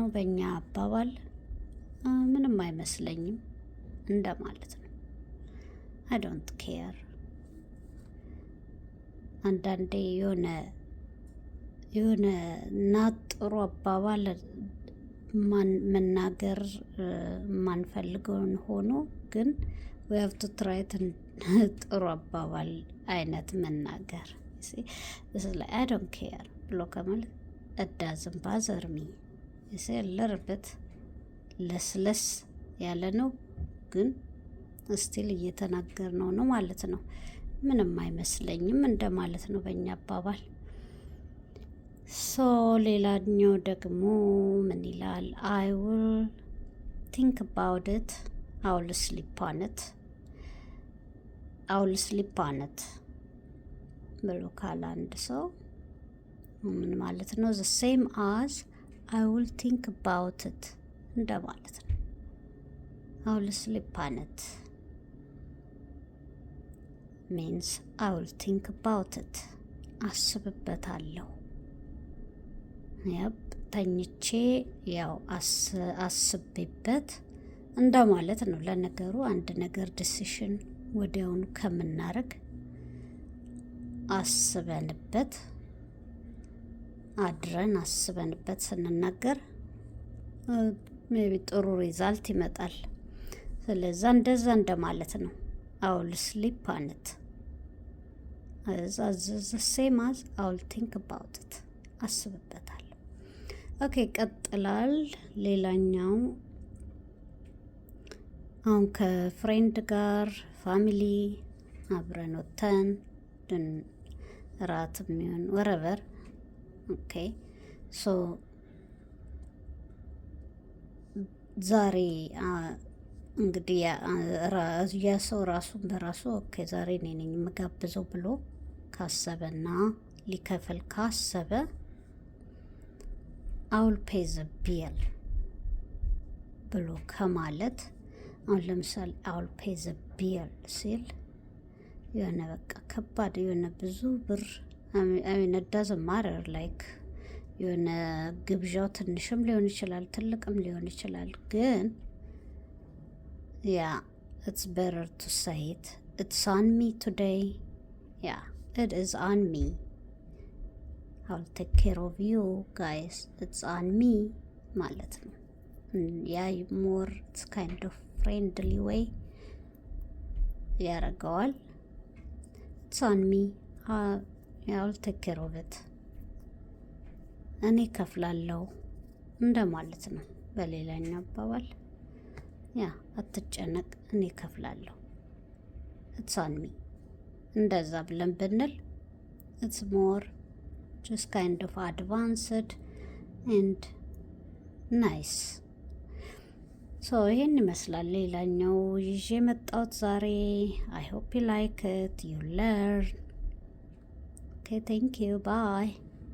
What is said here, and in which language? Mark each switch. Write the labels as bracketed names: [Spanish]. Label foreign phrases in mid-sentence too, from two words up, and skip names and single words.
[Amharic] በእኛ አባባል ምንም አይመስለኝም እንደማለት ነው። [English] I don't care። [Amharic] አንዳንዴ የሆነ ጥሩ አባባል መናገር የማንፈልገውን ሆኖ ግን [English] we have to try [Amharic] ጥሩ አባባል አይነት መናገር [English] this is like I don't care [Amharic] ብሎ ከማለት [English] it doesn't bother me [Amharic] ለርበት ለስለስ ያለ ነው፣ ግን ስቲል እየተናገር ነው ማለት ነው። ምንም አይመስለኝም እንደማለት ነው በእኛ አባባል። ሌላኛው ደግሞ ምን ይላል? [English] I will think about it, I will sleep on it [Amharic] ብሎ ካለ አንድ ሰው ምን ማለት ነው? [English] the same as I will think about it [Amharic] እንደማለት ነው። [English] I will sleep on it means I will think about it [Amharic] አስብበታለሁ። ተኝቼ ያው አስቤበት እንደማለት ነው። ለነገሩ አንድ ነገር ዲሲሽን ወዲያውኑ ከምናረግ አስበንበት አድረን አስበንበት ስንናገር ሜቢ ጥሩ ሪዛልት ይመጣል። ስለዛ እንደዛ እንደማለት ነው። [English] I will sleep on it the same as I will think about it [Amharic] አስብበታለሁ። ኦኬ ቀጥላል። ሌላኛው አሁን ከፍሬንድ ጋር ፋሚሊ አብረን ወተን ራት የሚሆን ወረበር ኦኬ ዛሬ እንግዲህ ያ ሰው ራሱን በራሱ ኦኬ ዛሬ እኔ ነኝ የምጋብዘው ብሎ ካሰበና ሊከፍል ካሰበ [English] I will pay the bill [Amharic] ብሎ ከማለት አሁን ለምሳሌ [English] I will pay the bill [Amharic] ሲል የሆነ በቃ ከባድ የሆነ ብዙ ብር [English] it doesn't matter like [Amharic] የሆነ ግብዣው ትንሽም ሊሆን ይችላል ትልቅም ሊሆን ይችላል፣ ግን [English] it's better to say it. It's on me today. It is on me. I'll take care of you guys. It's on me [Amharic] ማለት ነው። [English] more it's kind of friendly way ያረገዋል። It's on me. I'll take care of it. [Amharic] እኔ ከፍላለሁ እንደማለት ነው በሌላኛው አባባል። አትጨነቅ እኔ ከፍላለሁ [English] it's on me [Amharic] እንደዛ ብለን ብንል [English] it's more just kind of advanced and nice. [Amharic] ይሄን ይመስላል ሌላኛው ይዤ መጣሁት ዛሬ። [English] I hope you like it, you learn. Okay, thank you, bye.